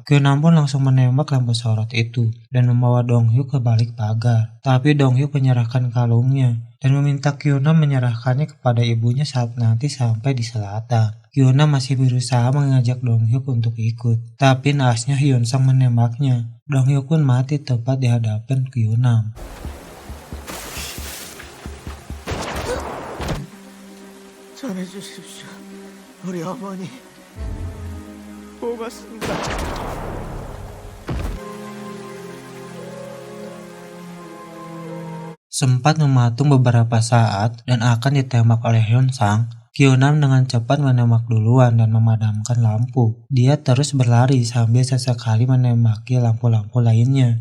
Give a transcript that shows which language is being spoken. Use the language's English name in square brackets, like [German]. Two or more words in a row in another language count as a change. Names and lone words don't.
[Indonesian] Kyuna pun langsung menembak lampu sorot itu dan membawa Dong Hyuk ke balik pagar. Tapi Dong Hyuk menyerahkan kalungnya dan meminta Kyuna menyerahkannya kepada ibunya saat nanti sampai di selatan. Kyuna masih berusaha mengajak Dong Hyuk untuk ikut, tapi naasnya Hyun Sang menembaknya. Dong Hyuk pun mati tepat di hadapan Kyuna. [Korean] 전해주십시오. 우리 어머니 고맙습니다. [Indonesian] Sempat mematung beberapa saat dan akan ditembak oleh Hyun Sang, Kyuna dengan cepat menembak duluan dan memadamkan lampu. Dia terus berlari sambil sesekali menembaki lampu-lampu lainnya.